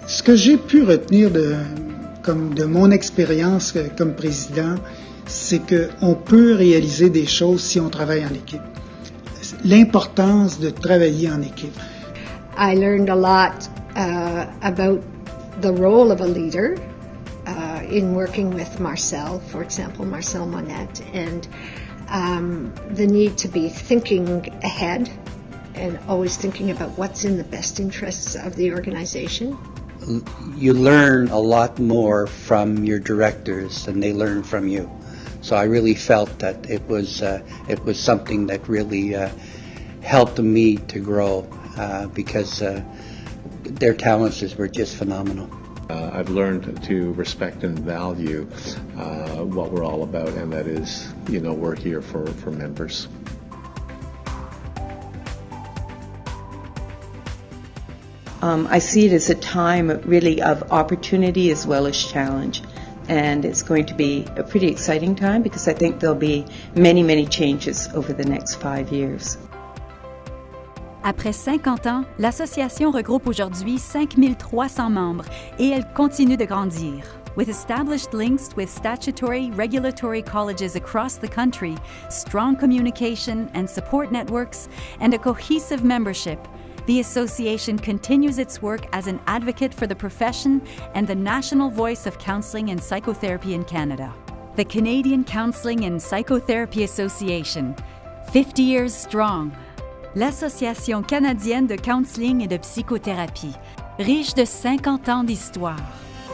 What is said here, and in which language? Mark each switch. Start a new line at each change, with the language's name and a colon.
French: Ce que j'ai pu retenir de mon expérience comme président, c'est qu'on peut réaliser des choses si on travaille en équipe. L'importance de travailler en équipe.
English: I learned a lot about the role of a leader in working with Marcel, for example, Marcel Monette, and the need to be thinking ahead and always thinking about what's in the best interests of the organization. You learn a lot more from your directors than they learn from you. So I really felt that it was something that really helped me to grow because their talents were just phenomenal. I've learned to respect and value what we're all about, and that is, we're here for members. I see it as a time really of opportunity as well as challenge, and it's going to be a pretty exciting time because I think there'll be many, many changes over the next 5 years.
French: Après 50 ans, l'association regroupe aujourd'hui 5300 membres et elle continue de grandir.
English: With established links with statutory regulatory colleges across the country, strong communication and support networks, and a cohesive membership, the association continues its work as an advocate for the profession and the national voice of counselling and psychotherapy in Canada. The Canadian Counselling and Psychotherapy Association, 50 years strong.
French: L'Association canadienne de counseling et de psychothérapie, riche de 50 ans d'histoire.